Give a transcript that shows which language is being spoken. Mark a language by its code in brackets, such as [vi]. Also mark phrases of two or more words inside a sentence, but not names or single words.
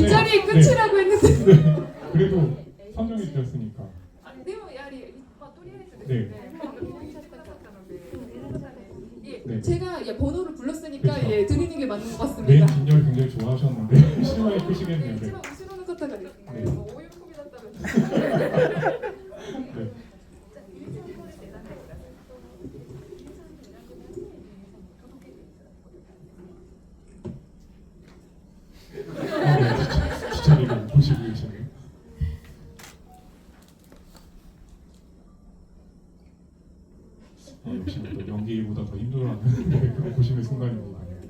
[ko] 뒷자리에 끝이라고 했는데. 네. 그래도 선정이 되었으니까. 네. 네. 제가 번호를 불렀으니까 그쵸. 드리는 게 맞는 것 맨 같습니다. 뒷열 굉장히 좋아하셨는데 실망이 크시겠네요. 네. [ja] 一番後ろの方がですね、ねもう大喜びだったので。 [ko] 네. 주차리를 보시고 계시네요. 역시 또 연기보다 더 힘들어하는 네, 그런 보시는 순간입니다.